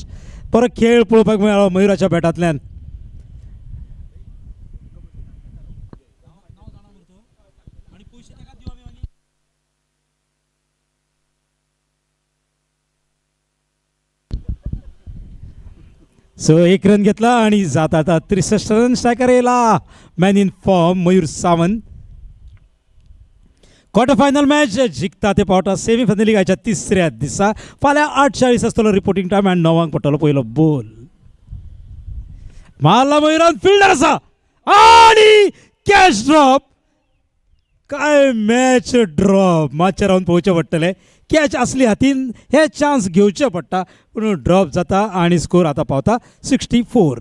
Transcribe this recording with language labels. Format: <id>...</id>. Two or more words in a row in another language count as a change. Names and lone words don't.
<kok>परत खेळ पळोवपाक मेळ्ळो मयुराच्या बॅटांतल्यान. सो 1 रन घेतला आणि जात आता 63 रन. स्ट्रायकर येला</kok> <en>man in form</en> <kok>मयूर सावंत.</kok> <en>quarter final match</en> <kok>जिखता ते पावटा सेमीफायनल लिगाच्या 3ऱ्या दिसा. फाल्यां 8:40 आसतलो</kok> <en>reporting time,</en> <kok>आनी 9 पडटलो पयलो बॉल. मारला मयुरान, फिल्डर आसा आणि</kok> <en>catch drop.</en> <kok>काय</kok> <en>match drop,</en> <kok>मातशें रावन पळोवचें पडटलें. कॅच असली हातीन हे चान्स घेवचे पडटा, पूण ड्रॉप जाता आणि स्कोर आता पावता 64.</kok>